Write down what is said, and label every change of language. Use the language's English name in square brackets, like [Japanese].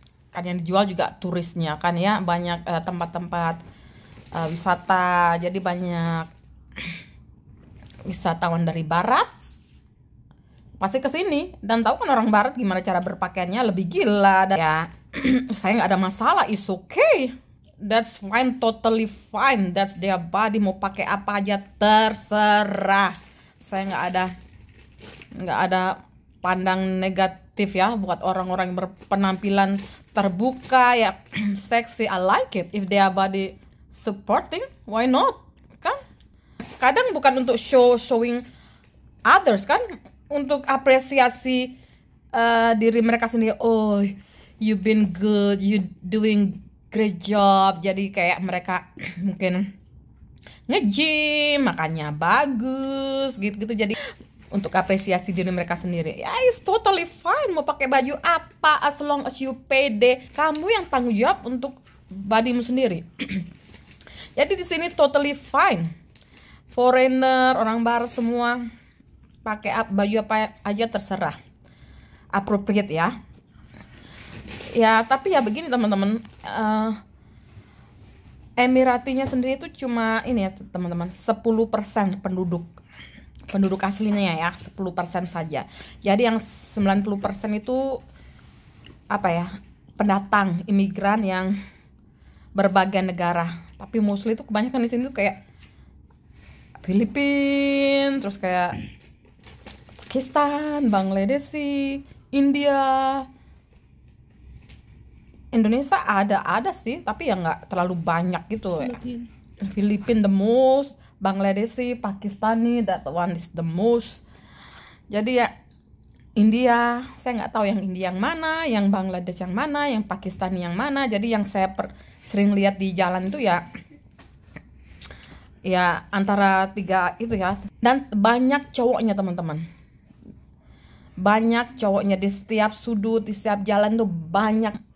[Indonesian] Kan yang dijual juga turisnya kan ya, banyak tempat-tempat wisata, jadi banyak wisatawan dari barat pasti kesini. Dan tahu kan orang barat gimana cara berpakaiannya, lebih gila. Dan ya saya nggak ada masalah, [English] it's okay, that's fine, totally fine, that's their body, [Indonesian] mau pakai apa aja terserah. Saya nggak ada pandang negatif ya buat orang-orang yang berpenampilan terbuka ya, seksi. [English] I like it if their body supporting, why not, kan? [Indonesian] Kadang bukan untuk [English] showing others [Indonesian] kan, untuk apresiasi diri mereka sendiri. [English] Oh, you been good, you doing great job. [Indonesian] Jadi kayak mereka mungkin nge-gym, makannya bagus gitu-gitu. Jadi untuk apresiasi diri mereka sendiri. [English] Ya, it's totally fine [Indonesian] mau pakai baju apa, [English] as long as you pede. [Indonesian] Kamu yang tanggung jawab untuk bodymu sendiri. Jadi di sini [English] totally fine. [Indonesian] Foreigner, orang barat semua pakai baju apa aja terserah. Appropriate ya. Ya, tapi ya begini teman-teman. Emiratinya sendiri itu cuma ini ya teman-teman, 10% penduduk aslinya ya, 10% saja. Jadi yang 90% itu apa ya, pendatang, imigran yang berbagai negara. Tapi mostly itu kebanyakan di sini tuh kayak Filipina, terus kayak Pakistan, Bangladesh, India, Indonesia ada sih, tapi ya nggak terlalu banyak gitu ya. [English] Filipina the most, Bangladesh, Pakistani, that one is the most. [Indonesian] Jadi ya India, saya nggak tahu yang India yang mana, yang Bangladesh yang mana, yang Pakistani yang mana. Jadi yang saya sering lihat di jalan itu ya antara 3 itu ya. Dan banyak cowoknya teman-teman. Banyak cowoknya di setiap sudut, di setiap jalan tuh banyak.